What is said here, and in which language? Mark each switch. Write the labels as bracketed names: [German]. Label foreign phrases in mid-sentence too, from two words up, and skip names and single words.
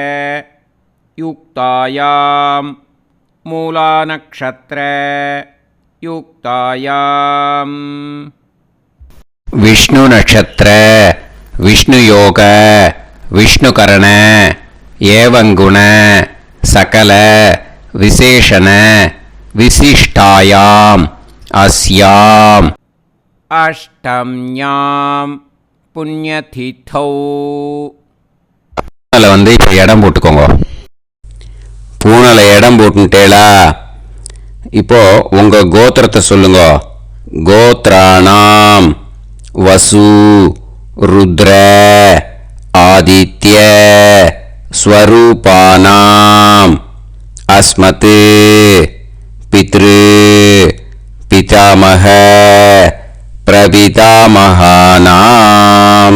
[Sanskrit] युक्तायां मूलानक्षत्र युक्तायां विष्णु नक्षत्र विष्णु योग विष्णुकरण एवं गुण सकल विशेषण विशिष्टायां अस्याम अष्टम्यां पुण्यतिथौ. [Tamil] வந்து இப்போ இடம் போட்டுக்கோங்க. பூனலை இடம் போட்டுட்டேளா? இப்போ உங்க கோத்திரத்தை சொல்லுங்க. [Sanskrit] गोत्राणाम् वसु रुद्र आदित्य स्वरूपाणाम् अस्मत् पितृ पितामह प्रपितामहानाम्.